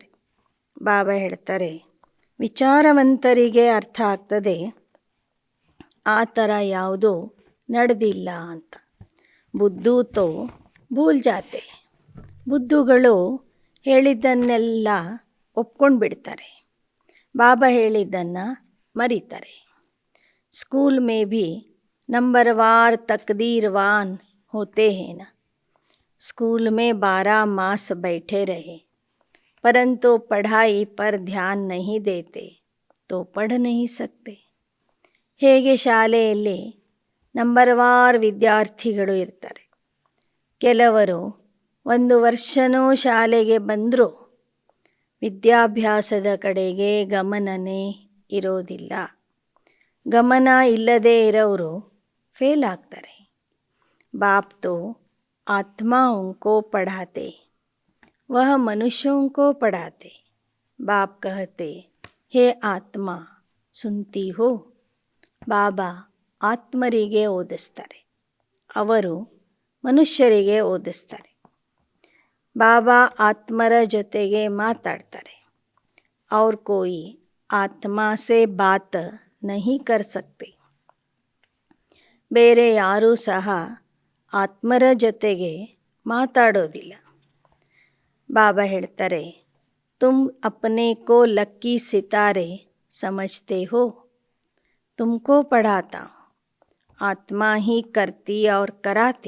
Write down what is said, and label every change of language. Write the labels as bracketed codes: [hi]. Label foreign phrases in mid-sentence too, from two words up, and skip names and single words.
[kn] ಬಾಬಾ ಹೇಳ್ತಾರೆ, ವಿಚಾರವಂತರಿಗೆ ಅರ್ಥ ಆಗ್ತದೆ ಆ ಥರ ಯಾವುದೂ ನಡೆದಿಲ್ಲ ಅಂತ. [hi] बुद्धू तो भूल जाते. [kn] ಬುದ್ಧುಗಳು ಹೇಳಿದ್ದನ್ನೆಲ್ಲ ಒಪ್ಕೊಂಡು ಬಿಡ್ತಾರೆ, ಬಾಬಾ ಹೇಳಿದ್ದನ್ನು ಮರೀತಾರೆ. [hi] स्कूल में भी नंबरवार तकदीरवान होते हैं ना. स्कूल में 12 मास बैठे रहे परंतु पढ़ाई पर ध्यान नहीं देते तो पढ़ नहीं सकते. [kn] ಹೇಗೆ ಶಾಲೆಯಲ್ಲಿ ನಂಬರ್ವಾರ್ ವಿದ್ಯಾರ್ಥಿಗಳು ಇರ್ತಾರೆ, ಕೆಲವರು 1 ವರ್ಷನೂ ಶಾಲೆಗೆ ಬಂದರೂ ವಿದ್ಯಾಭ್ಯಾಸದ ಕಡೆಗೆ ಗಮನನೇ ಇರೋದಿಲ್ಲ. ಗಮನ ಇಲ್ಲದೇ ಇರೋರು फेल ಆಗ್ತಾರೆ. [hi] बाप तो आत्माओं को पढ़ाते, वह मनुष्यों को पढ़ाते. बाप कहते, हे आत्मा सुनती हो. [kn] ಬಾಬಾ ಆತ್ಮರಿಗೆ ಓದಿಸ್ತಾರೆ, ಅವರು ಮನುಷ್ಯರಿಗೆ ಓದಿಸ್ತಾರೆ. ಬಾಬಾ ಆತ್ಮರ ಜೊತೆಗೆ ಮಾತಾಡ್ತಾರೆ. [hi] और कोई आत्मा से बात नहीं कर सकते. [kn] ಬೇರೆ ಯಾರೂ ಸಹ ಆತ್ಮರ ಜೊತೆಗೆ ಮಾತಾಡೋದಿಲ್ಲ. ಬಾಬಾ ಹೇಳ್ತಾರೆ, [hi] तुम अपने को लकी सितारे समझते हो, तुमको पढ़ाता आत्मा ही करती और कराती.